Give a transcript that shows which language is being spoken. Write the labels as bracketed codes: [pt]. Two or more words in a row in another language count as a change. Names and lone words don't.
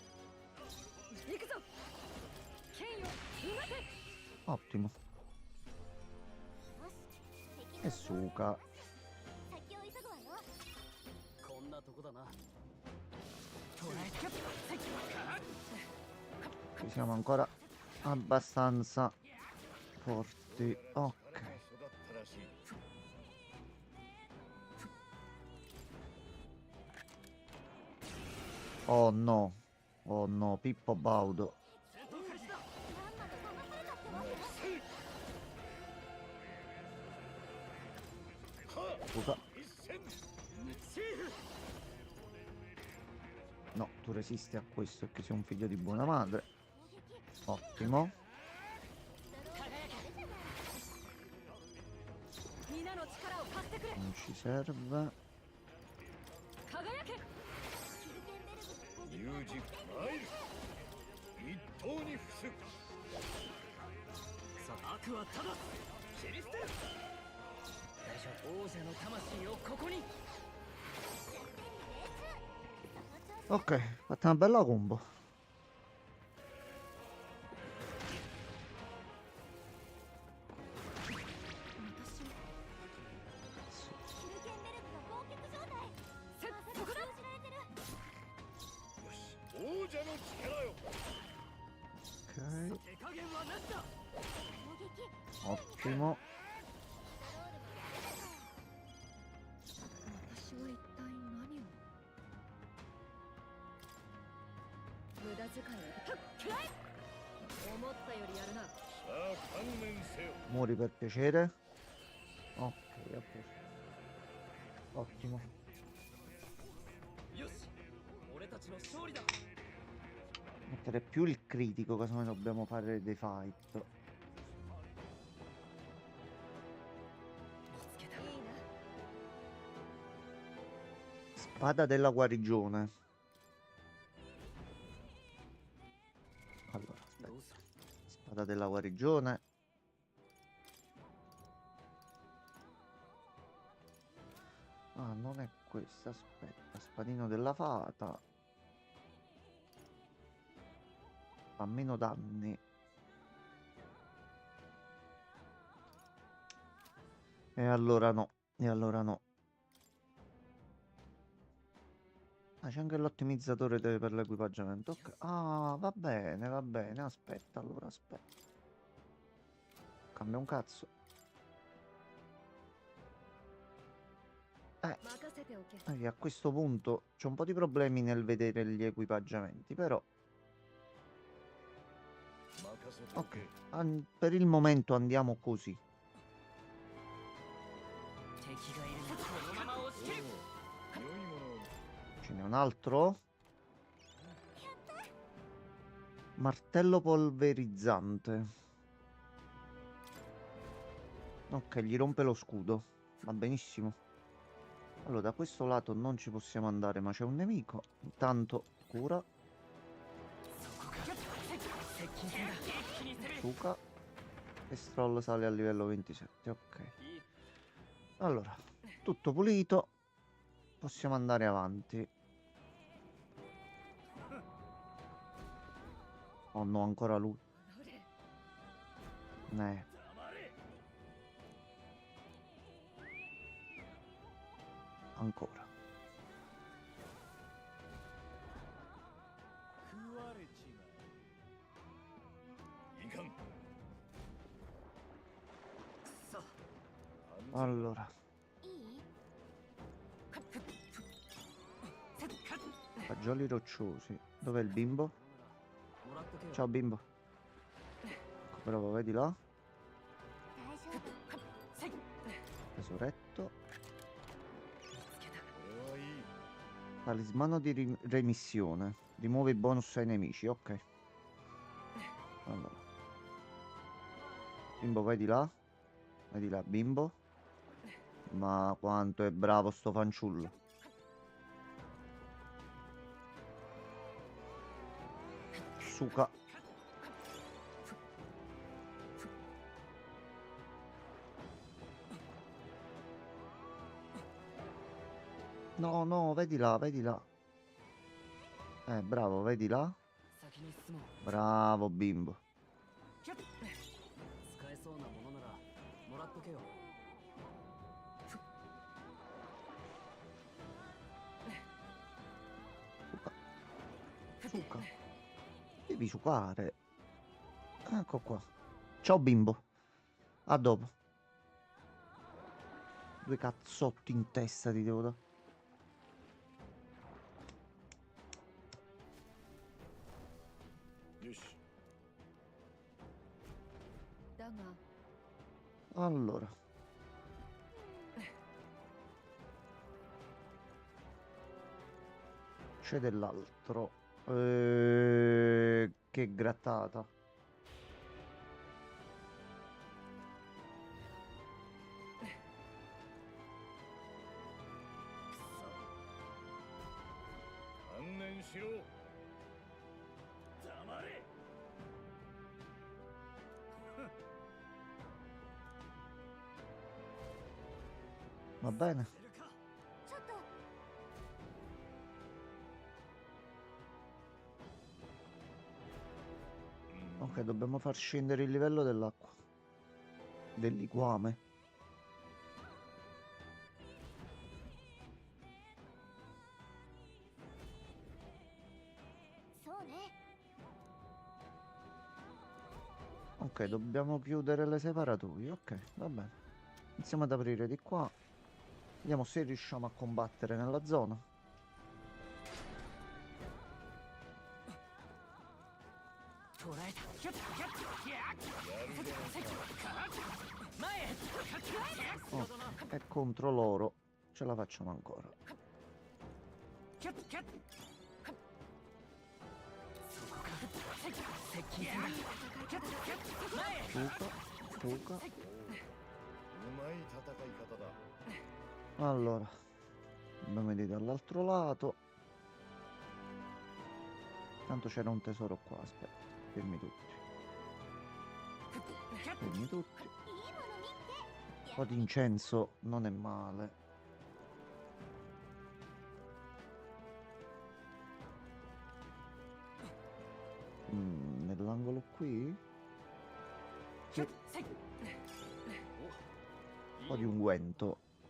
[ja] 行くぞ。剣よ、うまて。 [it] Ottimo. [ja] よし敵 [it] E [ja] の [it] suca. [ja] 先を急ぐわよこんなとこだな捉えた [it] Ci siamo ancora abbastanza forti. Ok. [ja] 育ったらしい。 [it] Oh no. Oh no, Pippo Baudo. [ja] まんまと騙されたってわけ [it] Suca. [ja] 一戦 [it] No, tu resisti a questo perché sei un figlio di buona madre. Ottimo. [ja] 皆の力を貸してくれ。 [it] Non ci serve. [ja] 輝け。キルケンベルグ攻撃有事参る。一刀に伏す。さあ悪はただ切り捨てる大丈夫王者の魂をここに [it] Ok, fatta una bella combo. [ja] 私を。キルケンベルグが忘却状態せっそこだ。封じられてるよし、王者の力よ。 [it] Ok, [ja] 手加減はなしだ攻撃 [it] ottimo. [ja] 私は一体何を。無駄遣いは。はっくらい。思ったよりやるな。さあ観念せよ。 [it] Muori per piacere. Ok, a posto. Ottimo. [ja] よし俺たちの勝利だ [it] Mettere più il critico, casomai dobbiamo fare dei fight. [ja] 見つけたいいな [it] Spada della guarigione. Allora, [ja] ど [it] aspetta. [ja] うした [it] Spada della guarigione. Ah, non è questa, aspetta. Spadino della fata. Fa meno danni. E allora no. E allora no. Ah, c'è anche l'ottimizzatore per l'equipaggiamento. Ok. Ah, va bene. Aspetta, allora aspetta. Cambia un cazzo. [ja] 任せておけ [it] A questo punto c'ho un po' di problemi nel vedere gli equipaggiamenti, però [ja] 任せてお [it] ok. [ja] け [it] Per il momento andiamo così. [ja] 敵がいるなこのまま押し切るおう良いものを [it] Ce n'è un altro. Martello polverizzante. Ok, gli rompe lo scudo. Va benissimo. Allora, da questo lato non ci possiamo andare, ma c'è un nemico. Intanto, cura. [ja] そこか接近戦だ一気に攻める [it] Suka. E Stroll sale a livello 27. Ok. [ja] いい [it] Allora, tutto pulito. Possiamo andare avanti. Oh no, ancora lui. [ja] どれ [it] Ancora. [ja] 食われちまえいかんさ [it] Allora, [ja] いい [it] fagioli rocciosi. Dov'è il bimbo? [ja] もらっとけよ [it] Ciao bimbo. Ecco, bravo, vedi là. [ja] 大丈夫 [it] Tesoretto. [ja] これはいい [it] Talismano di remissione. Rimuove i bonus ai nemici, ok. Allora. Bimbo, vai di là. Vai di là, bimbo. Ma quanto è bravo sto fanciullo. Suka. No, no, vedi là, vedi là. Bravo, vedi là. [ja] 先に進もう [it] Bravo, bimbo. [ja] 使えそうなものならもらっとけよ [it] Suka. Devi sucare. Ecco qua. Ciao bimbo. A dopo. Due cazzotti in testa ti devo dare. [ja] よしだが [it] Allora. C'è dell'altro. Che grattata. [ja] しろ黙れ [it] Va bene. [ja] ちょっと [it] Ok, dobbiamo far scendere il livello dell'acqua. Del liquame. [ja] そうね [it] Ok, dobbiamo chiudere le separatoie. Ok, va bene. Iniziamo ad aprire di qua. Vediamo se riusciamo a combattere nella zona. [ja] 捕らえたヒュッヒュッヒャッやるじゃないか前へ [it] Ok, e contro loro ce la facciamo ancora. [ja] ヒュッヒュッそこか [it] Fuga, fuga. [ja] うまい戦い方だ。 [it] Allora, dobbiamo vedere dall'altro lato. Tanto c'era un tesoro qua, aspetta. Fermi tutti. Fermi tutti. [ja] いいもの見て [it] Un po' di incenso non è male. Nell'angolo qui? Sì. Un po' di unguento.